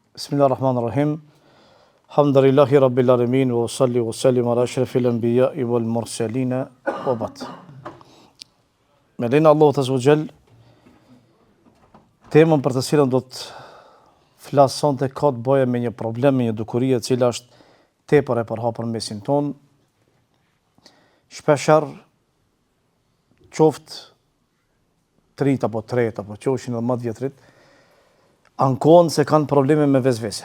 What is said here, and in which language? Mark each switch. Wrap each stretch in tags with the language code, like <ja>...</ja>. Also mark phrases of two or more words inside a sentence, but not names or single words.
<ar>بسم الله الرحمن الرحيم. الحمد لله رب العالمين وصل وسلم على أشرف الأنبياء والمرسلين وبعد.</ar> <sq>Me lejnë Allahu</sq> <ar>عز وجل,</ar> <sq>temën për të cilën do të flas sonte ka të bëjë me një problem, me një dukuri e cila është tepër e përhapur në mesin ton. Shpeshherë qoftë trit apo tret apo qofshin edhe më të vjetrit, ankohen se kanë probleme me vezvese.</sq>